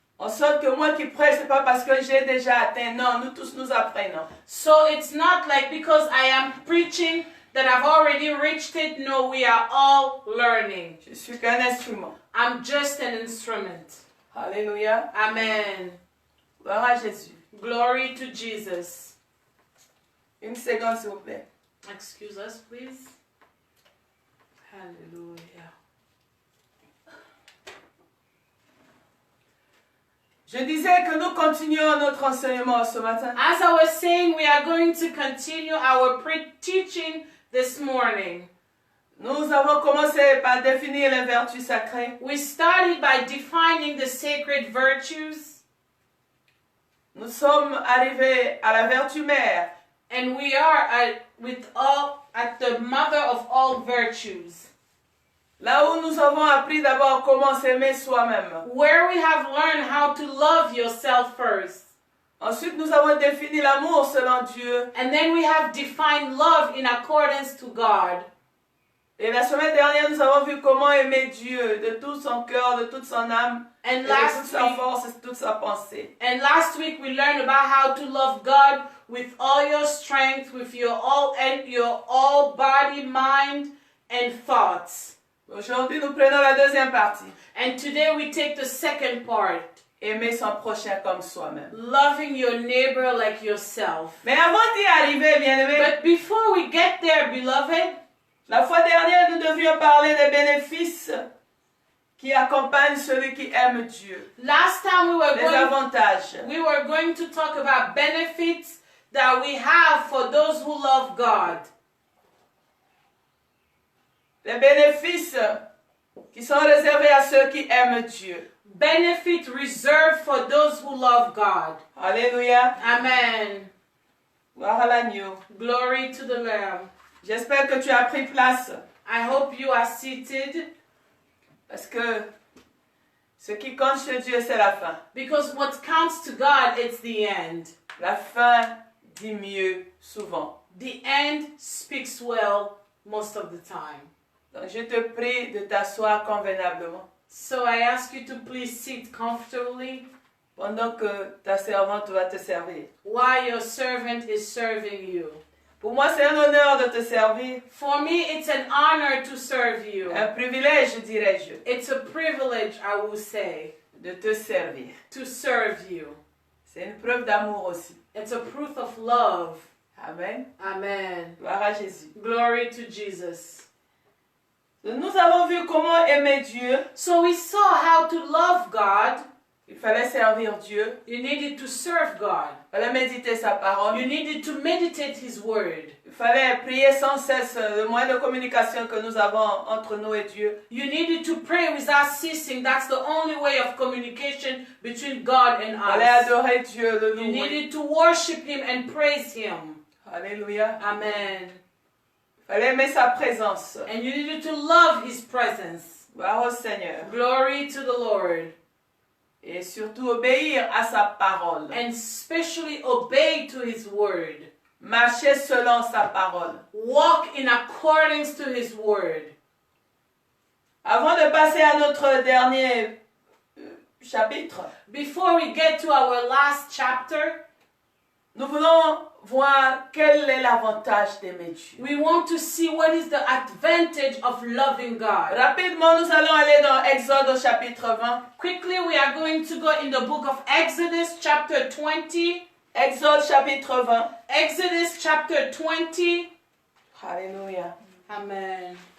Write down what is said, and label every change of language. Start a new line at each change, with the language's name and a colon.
French: En sorte que moi qui prêche, c'est pas parce que j'ai déjà atteint. Non, nous tous nous apprenons.
English: So it's not like because I am preaching that I've already reached it. No, we are all learning.
French: Je suis qu'un instrument.
English: I'm just an instrument.
French: Alléluia.
English: Amen.
French: Gloire à Jésus.
English: Glory to Jesus.
French: Une seconde, s'il vous plaît.
English: Excuse us, please. Hallelujah.
French: Je disais que nous continuons notre enseignement ce matin.
English: As I was saying, we are going to continue our teaching this morning.
French: Nous avons commencé par définir les vertus sacrées.
English: We started by defining the sacred virtues,
French: Nous sommes arrivés à la vertu mère.
English: and we are at the mother of all virtues,
French: Là où nous avons appris d'abord comment s'aimer soi-même.
English: where we have learned how to love yourself first.
French: Ensuite, nous avons défini l'amour selon Dieu.
English: And then we have defined love in accordance to God.
French: Et la semaine dernière, nous avons vu comment aimer Dieu de tout son cœur, de toute son âme, et de toute sa force et de toute sa pensée.
English: And last week we learned about how to love God with all your strength, with your all body, mind, and thoughts.
French: Aujourd'hui, nous prenons la deuxième partie.
English: And today we take the second part,
French: Aimer son prochain comme soi-même.
English: loving your neighbor like yourself.
French: Mais avant d'y arriver, bien-aimés,
English: But before we get there, beloved,
French: la fois dernière, nous devions parler des bénéfices qui accompagnent celui qui aime Dieu.
English: last time
French: Les avantages.
English: we were going to talk about benefits that we have for those who love God.
French: Les bénéfices qui sont réservés à ceux qui aiment Dieu.
English: Benefit reserved for those who love God.
French: Alléluia.
English: Amen.
French: Gloire à l'agneau.
English: Glory to the Lamb.
French: J'espère que tu as pris place.
English: I hope you are seated,
French: Parce que ce qui compte chez Dieu, c'est la fin.
English: because what counts to God, it's the end.
French: La fin dit mieux souvent.
English: The end speaks well most of the time.
French: Donc je te prie de t'asseoir convenablement
English: So I ask you to please sit comfortably
French: pendant que ta servante va te servir.
English: while your servant is serving you.
French: Pour moi, c'est un honneur de te servir,
English: For me, it's an honor to serve you.
French: un privilège, dirais-je,
English: It's a privilege, I will say,
French: de te servir.
English: to serve you.
French: C'est une preuve d'amour aussi.
English: It's a proof of love.
French: Amen.
English: Amen.
French: Gloire à Jésus.
English: Glory to Jesus.
French: Nous avons vu comment aimer Dieu.
English: So we saw how to love God.
French: Il fallait servir Dieu.
English: You needed to serve God.
French: Il fallait méditer sa parole.
English: You needed to meditate His Word.
French: Il fallait prier sans cesse, le moyen de communication que nous avons entre nous et Dieu.
English: You needed to pray without ceasing. That's the only way of communication between God and
French: Il fallait
English: us.
French: adorer Dieu, le
English: You
French: louer.
English: needed to worship Him and praise Him.
French: Alléluia.
English: Amen.
French: Il fallait aimer sa présence.
English: And you needed to love His presence.
French: Gloire au Seigneur.
English: Glory to the Lord.
French: Et surtout obéir à sa parole.
English: And especially obey to His Word.
French: Marcher selon sa parole.
English: Walk in accordance to His Word.
French: Avant de passer à notre dernier chapitre,
English: Before we get to our last chapter,
French: nous voulons voir quel est l'avantage d'aimer Dieu.
English: we want to see what is the advantage of loving God.
French: Rapidement, nous allons aller dans Exode au chapitre 20.
English: Quickly, we are going to go in the book of Exodus chapter 20.
French: Exode chapitre 20.
English: Exodus chapter 20.
French: Alléluia.
English: Amen.